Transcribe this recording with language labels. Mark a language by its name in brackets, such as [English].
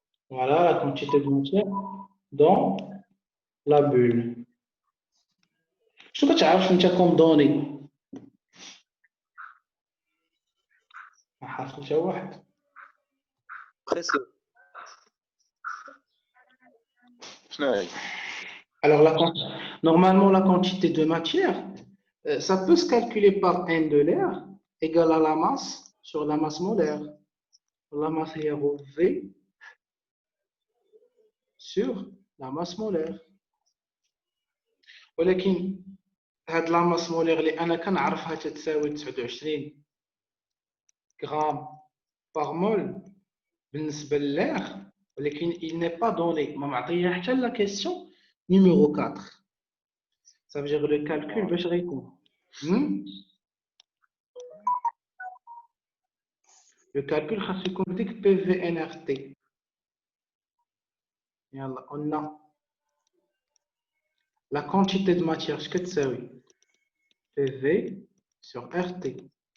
[French] Voilà la quantité de matière dans la bulle. [Arabic] شو كتعرف انت كوم دوني؟ ما حاصل حتى واحد. [French] Pression. [Arabic] شنو هي؟ [French] Alors, normalement, la quantité de matière, ça peut se calculer par N de l'air égale à la masse sur la masse molaire. La masse est rho V sur la masse molaire. [Arabic] ولكن هاد [French] la masse molaire [Arabic] اللي أنا كنعرفها تتساوي 29 غرام [French] par mol [Arabic] بالنسبة للl'air ولكن [French] il n'est pas donné [Arabic] ما معطيه حتى [French] la question numéro 4. Ça veut dire le calcul [Arabic] باش غيكون [French] Le calcul [Arabic] خاص يكون ديك PVNRT. يلا [French] on a la quantité de matière [Arabic] اش كتساوي [French] PV sur RT.